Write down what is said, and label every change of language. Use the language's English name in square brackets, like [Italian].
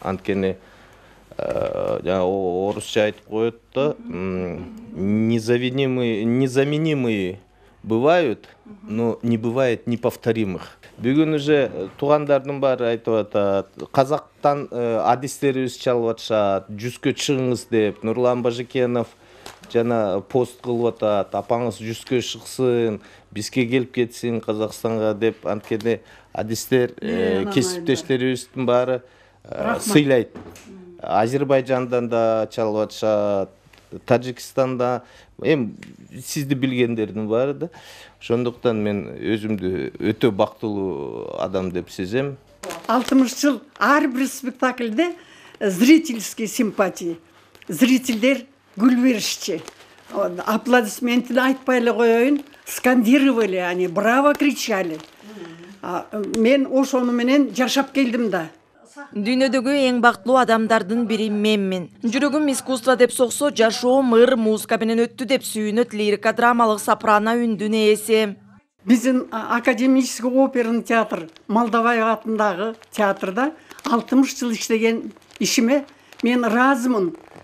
[Kyrgyz] Анткени орусча айтып коет да, [Russian] незаменимые бывают, но не бывает неповторимых. [Kyrgyz] Бүгүн уже туугандардын баары айтып атат, казактан адистерибиз чалып атышат, жүзгө чыгыңыз деп, Нурлан Бажыкенов жана пост кылып атат, апаңыз жүзгө чыксын, бизге келип кетсин Казакстанга деп, анткени адистер кесиптештерибиздин баары сыйлайт. Азербайжандан да чалып атышат, Тажикстанда, сизди билгендердин баары да. Ошондуктан мен өзүмдү өтө бактылуу адам деп сезем. 60 жыл ар бир спектакльде зрительский симпатия. Зрительдер гүл беришчи. Аплодисментин айтпай эле коеюн, [Russian] скандировали, они браво кричали. [Kyrgyz] Мен ошону менен жашап келдим да. Дүйнөдөгү эң бактылуу адамдардын бири менмин. Жүрөгүм искусство деп соксо, жашоом ыр музыка менен өттү деп сүйүнөт лирика драмалык сопрано үндүн ээси. Биздин [Russian] академический оперный театр, [Kyrgyz] Молдовай атындагы театрда 60 жыл иштеген ишиме мен разымын.